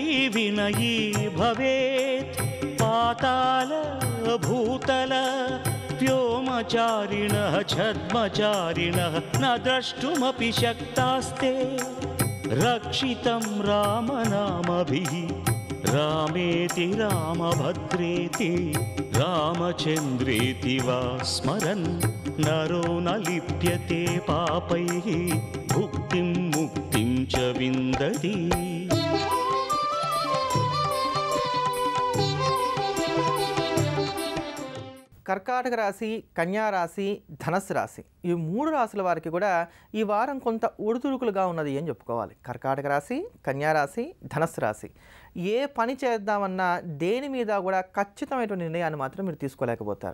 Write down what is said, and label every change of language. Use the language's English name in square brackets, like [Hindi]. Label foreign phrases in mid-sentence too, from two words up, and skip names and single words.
[Sanskrit] विनयी भवेत् पाताल भूतल व्योमचारिणः छद्मचारिणः न द्रष्टुमपि शक्तास्ते रक्षितं रामनामभिः रामेति रामभद्रेति रामचन्द्रेति वा स्मरन् नरो न लिप्यते पापैः भुक्तिं मुक्तिं च विन्दति. [Telugu] కర్కాటక రాశి, కన్యా రాశి, ధనస్సు రాశి ఈ మూడు రాశుల వారికి కూడా ఈ వారం కొంత ఒడిదుడుకులుగా ఉన్నది అని చెప్పుకోవాలి. కర్కాటక రాశి, కన్యా రాశి, ధనస్సు రాశి ఏ పని చేద్దామన్నా దేని మీద కూడా ఖచ్చితమైనటువంటి నిర్ణయాన్ని మాత్రం మీరు తీసుకోలేకపోతారు.